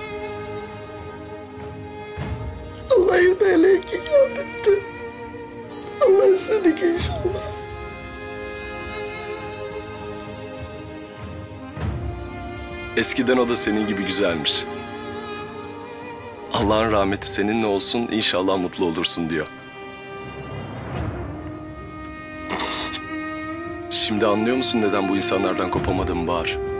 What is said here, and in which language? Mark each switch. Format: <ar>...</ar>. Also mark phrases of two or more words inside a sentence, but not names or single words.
<ar>الله يرضى عليك يا بنت. الله يسعدك إن شاء الله.</ar> <tr>Eskiden o da senin gibi güzelmiş. Allah'ın rahmeti seninle olsun, inşallah mutlu olursun diyor. Şimdi anlıyor musun neden bu insanlardan kopamadım Bahar?</tr>